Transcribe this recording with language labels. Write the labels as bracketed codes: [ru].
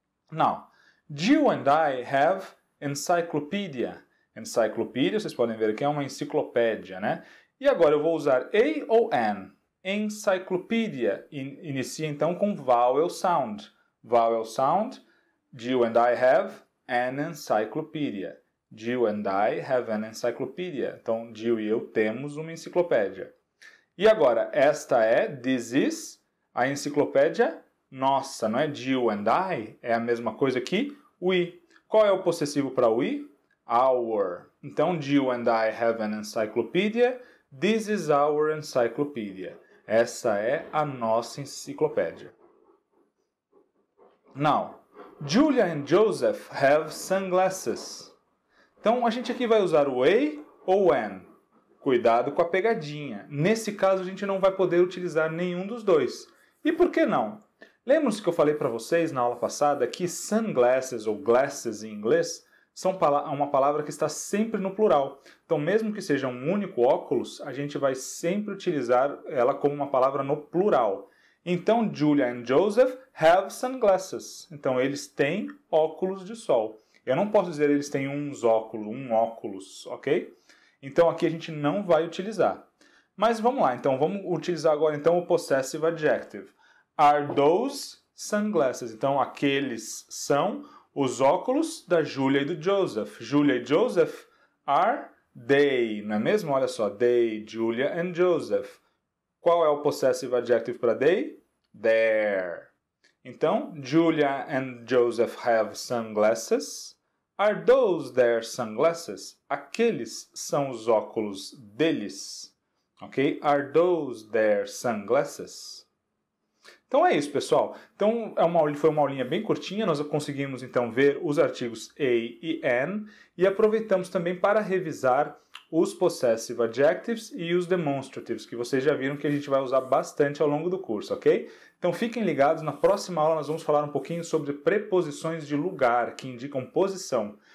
[en] Now, Jill and I have encyclopedia. [pt] Encyclopedia, vocês podem ver que é uma enciclopédia, né? E agora eu vou usar a ou an. Encyclopedia inicia então com vowel sound. [en] Vowel sound, Jill and I have an encyclopedia. Jill and I have an encyclopedia. [pt] Então, Jill e eu temos uma enciclopédia. E agora, esta é, [en] this is, [pt] a enciclopédia nossa, não é Jill and I? É a mesma coisa que we. Qual é o possessivo para we? [en] Our. Então, Jill and I have an encyclopedia. This is our encyclopedia. [pt] Essa é a nossa enciclopédia. [en] Now, Julia and Joseph have sunglasses. [pt] Então, a gente aqui vai usar o a ou an. Cuidado com a pegadinha. Nesse caso, a gente não vai poder utilizar nenhum dos dois. E por que não? Lembram-se que eu falei para vocês na aula passada que sunglasses ou glasses em inglês são uma palavra que está sempre no plural. Então, mesmo que seja um único óculos, a gente vai sempre utilizar ela como uma palavra no plural. Então, Julia and Joseph have sunglasses. Então, eles têm óculos de sol. Eu não posso dizer eles têm um óculos, ok? Então, aqui a gente não vai utilizar. Mas vamos lá, então, vamos utilizar agora então, o possessive adjective. [en] Are those sunglasses? [pt] Então, aqueles são os óculos da Julia e do Joseph. Julia e Joseph [en] are they, [pt] não é mesmo? Olha só, they, Julia and Joseph. Qual é o possessive adjective para they? [en] Their. Então, Julia and Joseph have sunglasses. Are those their sunglasses? [pt] Aqueles são os óculos deles. Ok? [en] Are those their sunglasses? [pt] Então é isso, pessoal. Então foi uma aulinha bem curtinha, nós conseguimos então ver os artigos a e an e aproveitamos também para revisar os possessive adjectives e os demonstratives, que vocês já viram que a gente vai usar bastante ao longo do curso, ok? Então fiquem ligados, na próxima aula nós vamos falar um pouquinho sobre preposições de lugar, que indicam posição.